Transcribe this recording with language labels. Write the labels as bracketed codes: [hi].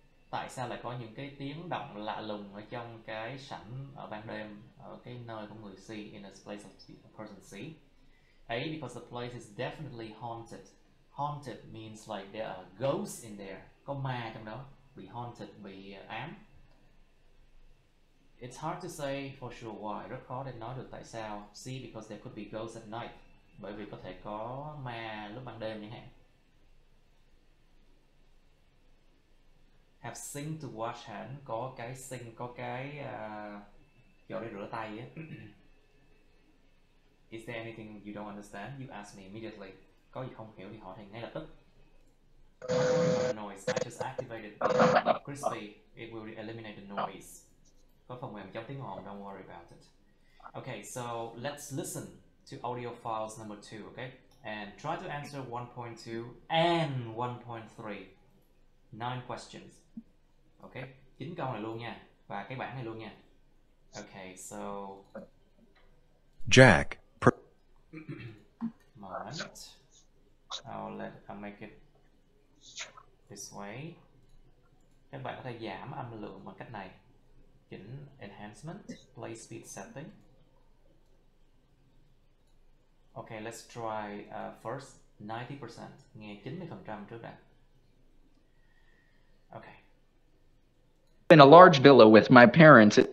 [vi] Tại sao lại có những cái tiếng động lạ lùng ở trong cái sảnh ở ban đêm, ở cái nơi của người see, [en] in a place of a person see? A, because the place is definitely haunted. Haunted means like there are ghosts in there. [vi] Có ma trong đó. Bị haunted, bị ám. [en] It's hard to say for sure why. [vi] Rất khó để nói được tại sao. [en] C, because there could be ghosts at night. [vi] Bởi vì có thể có ma lúc ban đêm chẳng hạn. [en] Have sink to wash hand. [vi] Có cái sink, có cái chỗ để rửa tay á. [en] Is there anything you don't understand? You ask me immediately. [vi] Có gì không hiểu thì hỏi thầy ngay lập tức. [en] Don't worry about the noise. I just activated the crispy. It will eliminate the noise. [vi] Có phần mềm chống tiếng ồn. [en] Don't worry about it. Okay, so let's listen to audio files number 2. Okay, and try to answer 1.2 and 1.3. 9 questions. [vi] Okay, 9 câu này luôn nha, và cái bảng này luôn nha. [en] Okay, so Jack. Moment. I'll make it this way. [vi] Các bạn có thể giảm âm lượng bằng cách này. [en] Chỉnh enhancement, play speed setting. Okay, let's try first 90%. [vi] Nghe 90% trước đã. [en] Okay. In a large villa with my parents.